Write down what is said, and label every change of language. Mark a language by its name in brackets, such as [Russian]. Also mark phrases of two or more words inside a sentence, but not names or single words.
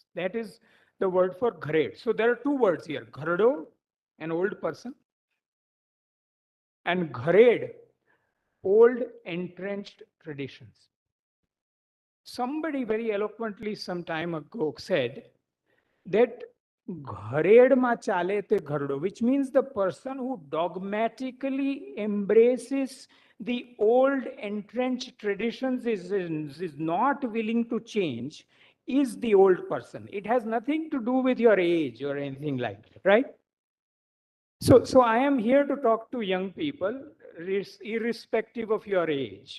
[English] That is the word for ghared. So there are two words here. Ghardo, an old person, and ghared, old, entrenched traditions. Somebody very eloquently some time ago said that [Gujarati] ઘરેડ માં ચાલે તે ઘરડો, [English] which means the person who dogmatically embraces the old entrenched traditions is not willing to change, is the old person. It has nothing to do with your age or anything like that, right? So I am here to talk to young people, irrespective of your age.